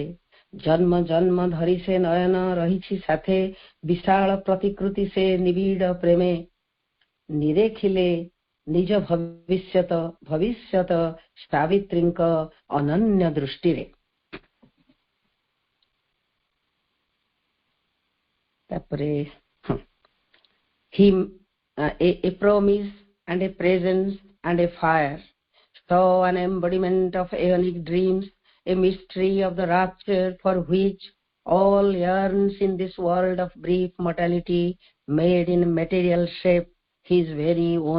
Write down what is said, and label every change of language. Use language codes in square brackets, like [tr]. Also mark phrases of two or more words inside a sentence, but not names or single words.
[or] ଜନ୍ମ ଜନ୍ମ ଧରି ସେ ନୟନ ରହିଛି ସାଥେ, ବିଶାଳ ପ୍ରତିକୃତି ସେ ନିବିଡ଼ ପ୍ରେମେ। ନିରେଖିଲେ ନିଜ ଭବିଷ୍ୟତ ସାବିତ୍ରୀଙ୍କ ଅନନ୍ୟ ଦୃଷ୍ଟିରେ। [en] ତାପରେ a promise and a presence and a fire, so an embodiment of aeonic dreams, a mystery of the rapture for which all yearns in this world of brief mortality, made in material shape his very own.